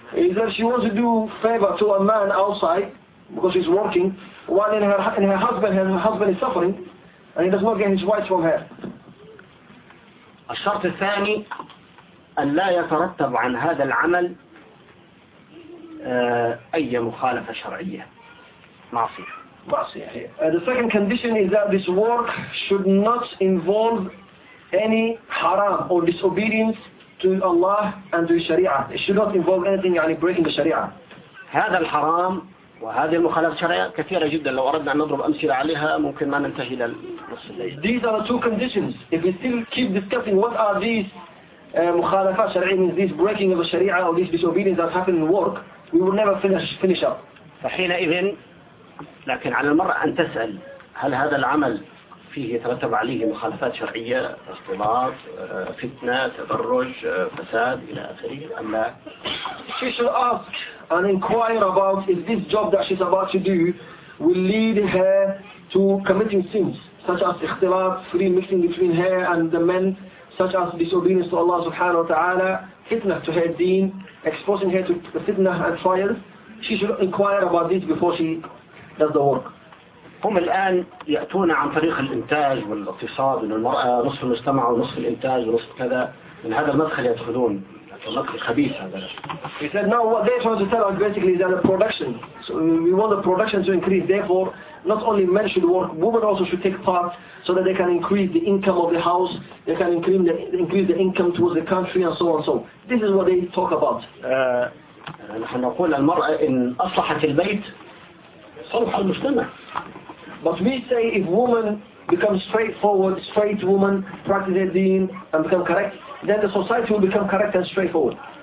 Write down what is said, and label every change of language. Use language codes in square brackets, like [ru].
[ar] إذا [en] she wants to do favor to a man outside because he's working while her husband is suffering and he does not get his wife from her. [ar] الشرط الثاني أن لا يترتب عن هذا العمل أي مخالفة شرعية معصية. [en] The second condition is that this work should not involve any haram or disobedience to Allah and to the Sharia. It should not involve anything, [ar] يعني [en] breaking the Sharia. [ar] هذا الحرام وهذه المخالفة الشرعية كثيرة جدا. لو أردنا أن نضرب أمثلة عليها ممكن ما ننتهي إلى نصف الليل. [en] These are the two conditions. If we still keep discussing what are these [ar] مخالفات شرعية, [en] means this breaking of the Sharia or this disobedience that happened in the work, we will never finish up. [ar] فحينئذ, لكن على المرء أن تسأل هل هذا العمل فيه يترتب عليه مخالفات شرعية, اختلاط, فتنة, تبرج, فساد إلى آخره أم لا. [en] She should ask and inquire about if this job that she's about to do will lead her to committing sins such as اختلاط, free mixing between her and the men, such as disobedience to Allah subhanahu wa ta'ala, fitna to her deen, exposing her to fitna and trials. She should inquire about this before she does the work. [ar] هم الآن يأتون عن طريق الإنتاج والاقتصاد, أن المرأة نصف المجتمع ونصف الإنتاج ونصف كذا, من هذا المدخل يدخلون. [en] He said, now what they're trying to tell us basically is that the production, so we want the production to increase, therefore not only men should work, women also should take part so that they can increase the income of the house, they can increase the income towards the country and so on. So this is what they talk about. But we say if woman becomes straightforward, straight woman, practice their deen and become correct, then the society will become correct and straightforward.